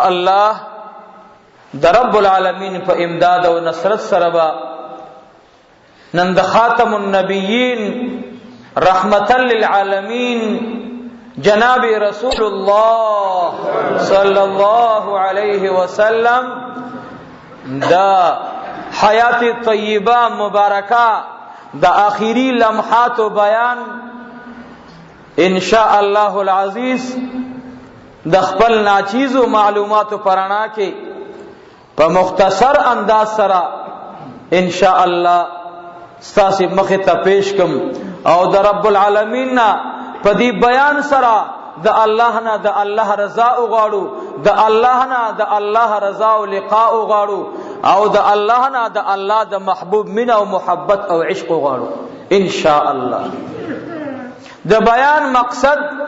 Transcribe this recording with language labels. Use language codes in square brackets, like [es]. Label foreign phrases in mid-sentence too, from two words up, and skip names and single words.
[ps] الله د [ar] رب العالمین [ps] په امداد او نصرت سره با نن د [ar] خاتم النبیین رحمتا للعالمین [ps] جناب [ar] رسول الله صلی الله علیه وسلم [ps] دا حیات طیبہ مبارکہ دا آخری لمحات و بیان [ar] ان شاء الله العزیز [ps] د خپل ناچیز و معلومات پرانا کې په مختصر انداز سره [ar] ان شاء الله [ps] ستاسو مخ ته پیش کوم او د [ar] رب العالمین [ps] نا په دې بیان سره د الله نه د الله رضا وغواړو د الله نه د الله رضا او لقاء وغواړو او د الله نه د الله د محبوب مینه او محبت او عشق وغواړو [ar] ان شاء الله [ps] د بیان مقصد